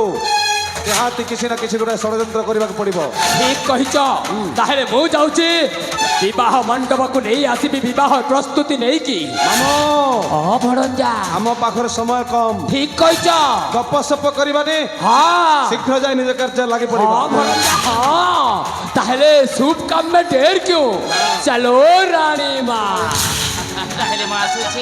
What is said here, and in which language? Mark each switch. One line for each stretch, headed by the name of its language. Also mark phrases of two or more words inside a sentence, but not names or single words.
Odia: ନିହାତି କିଛି ନା କିଛି ଗୋଟେ ଷଡ଼ଯନ୍ତ୍ର କରିବାକୁ ପଡ଼ିବ। ଠିକ କହିଛ। ତାହେଲେ ମୁଁ ଯାଉଛି ବିବାହ ମଣ୍ଡପକୁ ନେଇ ଆସିବି ବିବାହ ପ୍ରସ୍ତୁତି ନେଇକି। ମାମୁ ହଁ ଭଣଜା ଆମ ପାଖରେ ସମୟ କମ। ଠିକ କହିଛ। ଗପସପ କରିବାନି, हाँ ଶୀଘ୍ର ଯାଇ ନିଜ କାର୍ଯ୍ୟ ଲାଗି ପଡ଼ିବ।
Hindi: हाँ भणजा हाँ ताहले शुभ काम में देर क्यों चलो रानी माँ
Odia: ତାହେଲେ ମୁଁ ଆସୁଛି।